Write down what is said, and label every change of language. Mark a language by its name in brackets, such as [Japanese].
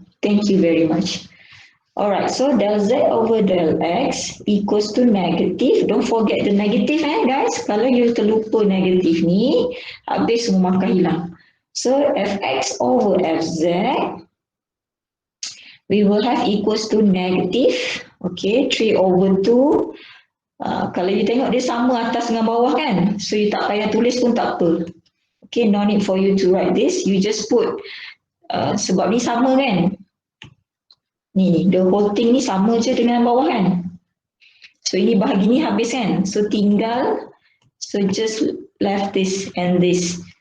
[English] Thank you very much. Alright, so del z over del x equals to negative. Don't forget the negative guys. [Malay] Kalau you terlupa negatif ni, habis semua markah hilang. [English] So fx over fz, we will have equals to negative. Okay, 3 over 2. [Malay] Kalau you tengok dia sama atas dengan bawah kan. So you tak payah tulis pun tak apa. [English] Okay, no need for you to write this. You just put, [Malay] sebab ni sama kan. Ni, [English] the whole thing [Malay] ni sama je dengan bawah kan. So ini bahagi ni habis kan. So tinggal, [English] so just left this and this.